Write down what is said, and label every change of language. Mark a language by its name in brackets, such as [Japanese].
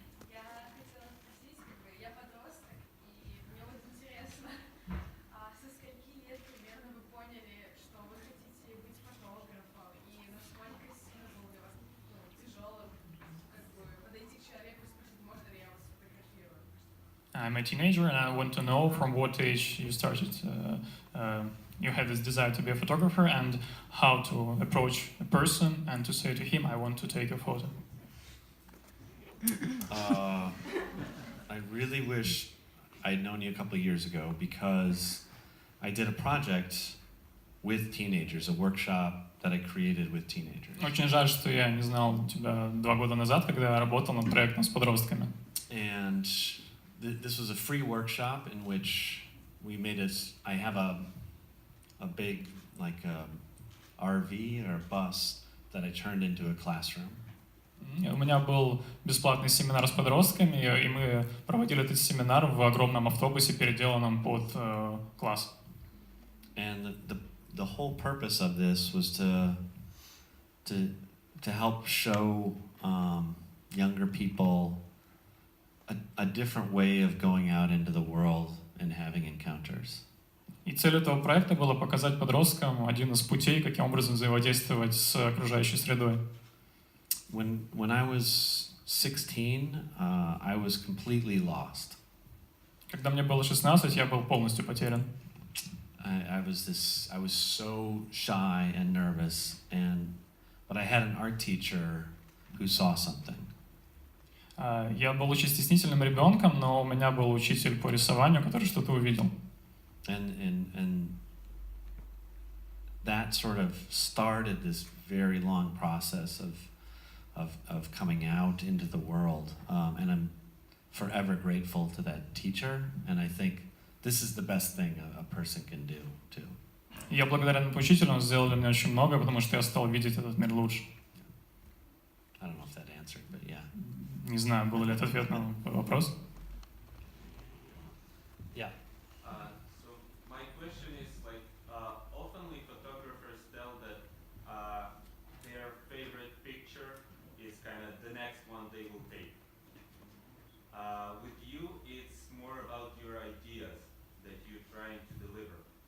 [Russian] Я хотела спросить, я подросток, и мне вот интересно, со скольки лет примерно вы поняли, что вы хотите быть фотографом, и насколько сильно было для вас тяжело подойти к человеку и спросить, можно ли я вас сфотографирую? [English] I'm a teenager and I want to know from what age you started, you had this desire to be a photographer and how to approach a person and to say to him, I want to take a photo. I really wish I'd known you a couple of years ago because I did a project with teenagers, a workshop that I created with teenagers. [Russian] Очень жаль, что я не знал тебя 2 года назад, когда я работал над проектом с подростками. [English] And this was a free workshop in which we made I have a big like RV or a bus that I turned into a classroom. [Russian] У меня был бесплатный семинар с подростками, и мы проводили этот семинар в огромном автобусе, переделанном под класс. [English] And the whole purpose of this was to help show younger people a different way of going out into the world and having encounters. [Russian] И цель этого проекта была показать подросткам один из путей, каким образом взаимодействовать с окружающей средой. [English] When I was 16, I was completely lost. [Russian] Когда мне было 16, я был полностью потерян. [English] I was so shy and nervous, but I had an art teacher who saw something. [Russian] Я был очень стеснительным ребенком, но у меня был учитель по рисованию, который что-то увидел. [English] And that sort of started this very long process of coming out into the world, and I'm forever grateful to that teacher, and I think this is the best thing a person can do too. [Russian] Я благодарен этому учителю, он сделал для меня очень много, потому что я стал видеть этот мир лучше. [English] I don't know if that answered, but yeah. [Russian] Не знаю, был ли это ответ на вопрос. [English] Yeah. So my question is oftenly photographers tell that their favorite picture is kind of the next one they will take. With you, it's more about your ideas that you're trying to deliver.